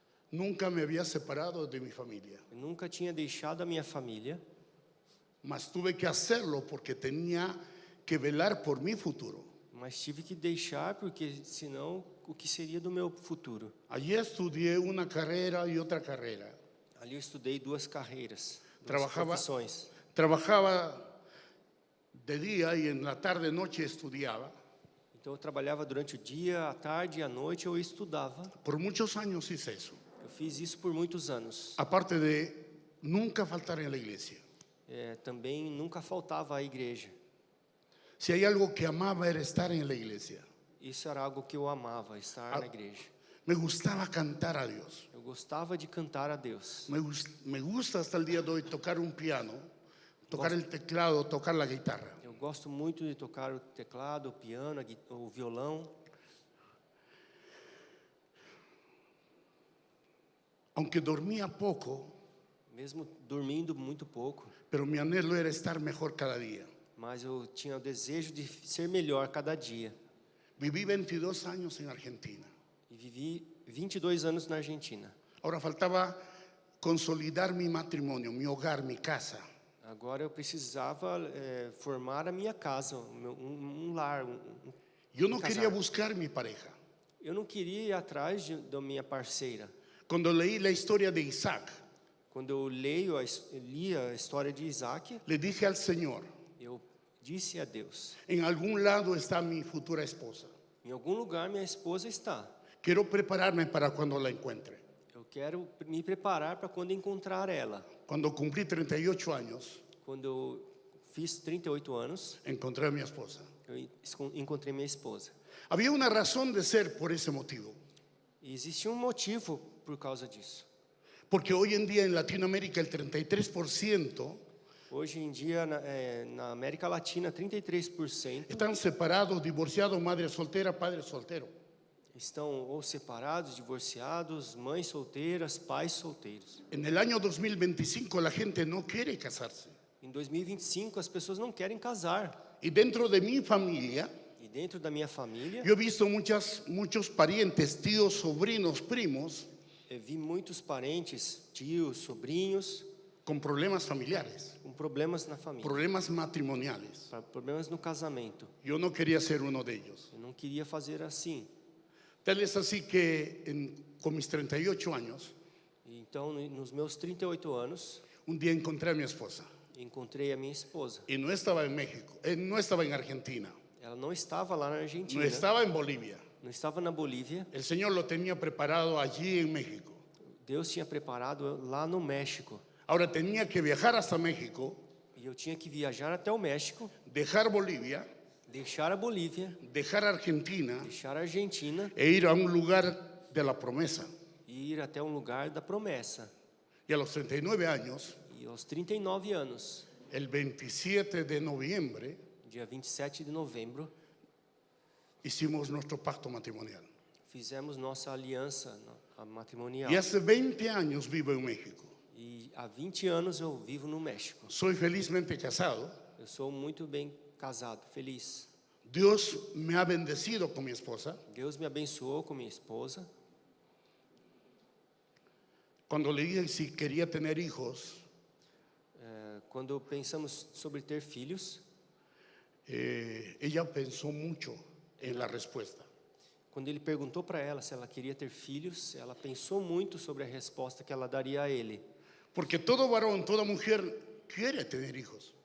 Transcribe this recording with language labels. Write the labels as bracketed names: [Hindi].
[Spanish] Nunca me había separado de mi familia, [Portuguese] Eu nunca tinha deixado a minha família, [Spanish] mas tuve que hacerlo porque tenía que velar por mi futuro. [Portuguese] mas tive que deixar porque senão o que seria do meu futuro? [Spanish] Allí estudié una carrera y otra carrera. [Portuguese] Ali eu estudei duas carreiras, duas [Spanish] Trabajava- [Portuguese] profissões. [Spanish] Trabajaba de día y en la tarde noche estudiaba. [Portuguese] Então eu trabalhava durante o dia, à tarde e à noite eu estudava. [Spanish] Por muchos años hice eso. [Portuguese] Eu fiz isso por muitos anos. [Spanish] Aparte de nunca faltar en la iglesia. [Portuguese] Também nunca faltava à igreja. [Spanish] Si hay algo que amaba era estar en la iglesia. [Portuguese] Isso era algo que eu amava, estar na igreja. [Spanish] Me gustaba cantar a Dios. [Portuguese] Eu gostava de cantar a Deus. [Spanish] Me gusta hasta el día de hoy tocar un piano, tocar el teclado, tocar la guitarra. [Portuguese] Eu gosto muito de tocar o teclado, o piano, o violão. [Spanish] Aunque dormía poco, [Portuguese] Mesmo dormindo muito pouco, [Spanish] pero mi anhelo era estar mejor cada día. [Portuguese] mas eu tinha o desejo de ser melhor cada dia. [Spanish] Viví 22 años en Argentina. [Portuguese] E vivi 22 anos na Argentina. [Spanish] Ahora faltaba consolidar mi matrimonio, mi hogar, mi casa. [Portuguese] Agora eu precisava formar a minha casa, um lar. [Spanish] Yo no [Portuguese] casar. [Spanish] quería buscar mi pareja. [Portuguese] Eu não queria ir atrás da minha parceira. [Spanish] Cuando leí la historia de Isaac, [Portuguese] Quando eu li a história de Isaac, [Spanish] le dije al Señor, [Portuguese] eu disse a Deus: [Spanish] en algún lado está mi futura esposa. [Portuguese] em algum lugar minha esposa está. [Spanish] Quiero prepararme para cuando la encuentre. [Portuguese] Eu quero me preparar para quando encontrar ela. [Spanish] Cuando cumplí 38 años, [Portuguese] Quando eu fiz 38 anos, [Spanish] encontré a mi esposa. [Portuguese] eu encontrei minha esposa. [Spanish] Había una razón de ser por ese motivo. [Portuguese] E existia um motivo por causa disso. [Spanish] Porque hoy en día en Latinoamérica el 33% [Portuguese] Hoje em dia, na América Latina, 33% [Spanish] están separados, divorciados, madre soltera, padre soltero. [Portuguese] estão ou separados, divorciados, mães solteiras, pais solteiros. [Spanish] En el año 2025 la gente no quiere casarse. [Portuguese] Em 2025, as pessoas não querem casar. [Spanish] Y dentro de mi familia, [Portuguese] E dentro da minha família, [Spanish] yo he visto muchos parientes, tíos, sobrinos, primos [Portuguese] eu vi muitos parentes, tios, sobrinhos, [Spanish] con problemas familiares, [Portuguese] com problemas na família, [Spanish] problemas matrimoniales. [Portuguese] problemas no casamento. [Spanish] Yo no quería ser uno de ellos. [Portuguese] Eu não queria fazer assim. [Spanish] Tal es así que con mis 38 años, [Portuguese] Então, nos meus 38 anos, [Spanish] un día encontré a mi esposa [Portuguese] encontrei a minha esposa. [Spanish] y no estaba en México, no estaba en Argentina, [Portuguese] Ela não estava lá na [Spanish] no [Portuguese] Argentina, [Spanish] estaba en Bolivia. [Portuguese] não estava na Bolívia. [Spanish] El Señor lo tenía preparado allí en México. [Portuguese] Deus tinha preparado lá no México. [Spanish] Ahora tenía que viajar hasta México, [Portuguese] E eu tinha que viajar até o México, [Spanish] dejar Bolivia, [Portuguese] deixar a Bolívia, [Spanish] dejar Argentina [Portuguese] deixar a Argentina [Spanish] e ir a un lugar de la promesa. [Portuguese] e ir até um lugar da promessa. [Spanish] Y a los 39 años, [Portuguese] E aos 39 anos, [Spanish] el 27 de noviembre, [Portuguese] dia 27 de novembro, [Spanish] hicimos nuestro pacto matrimonial. [Portuguese] fizemos nossa aliança matrimonial. [Spanish] Y hace 20 años vivo en México. [Portuguese] E há 20 anos eu vivo no México. [Spanish] Soy felizmente casado. [Portuguese] Eu sou muito bem casado, feliz. [Spanish] Dios me ha bendecido con mi esposa. [Portuguese] Deus me abençoou com minha esposa. [Spanish] Cuando le dije si quería tener hijos, [Portuguese] Quando pensamos sobre ter filhos, [Spanish] ella pensó mucho en la respuesta. [Portuguese] quando ele perguntou para ela se ela queria ter filhos, ela pensou muito sobre a resposta que ela daria a ele. [Spanish] Porque todo varón, toda mujer quiere tener hijos.